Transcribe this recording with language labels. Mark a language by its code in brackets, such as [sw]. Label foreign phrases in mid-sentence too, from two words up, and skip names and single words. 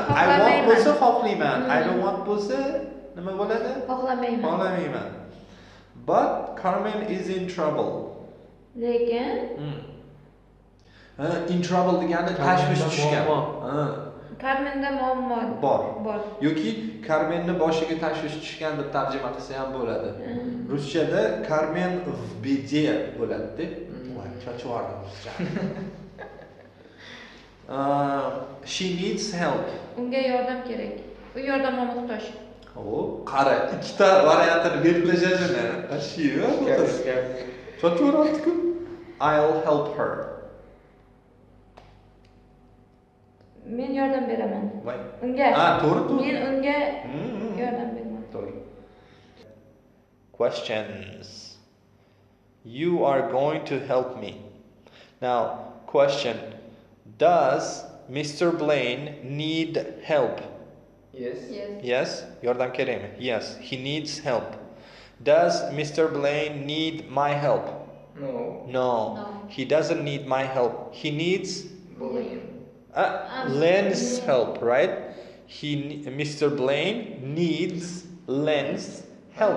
[en] I want [uz] bo'lsa xohlayman. [en] I don't want [uz] bo'lsa nima bo'ladi? Xohlamayman. [en] But Carmen is in trouble. [uz] Lekin [en] in trouble [uz] degani tashvish tushgan. Carmenda muammo bor. Yoki Carmenni boshiga tashvish tushgan deb tarjima qilsa ham bo'ladi. Ruschada Carmen [ru] в беде [uz] bo'ladi. Voy, cho'chvordim ruscha. [en] She needs help. [uz] Unga yordam kerak. U yordamga muhtoj. Qara, ikkita variantini belgilashajini. Ashiyo. Cho'chvordim. I'll help her. Men yordam beraman. Unga. To'g'ri. Men unga yordam beraman. To'g'ri. [en] Questions. You are going to help me. Now, question. Does Mr. Blaine need help? Yes. [uz] Yordam kerakmi? [en] Yes, he needs help. Does Mr. Blaine need my help? No. He doesn't need my help. He needs Len's help, right? Mr. Blaine needs Len's help.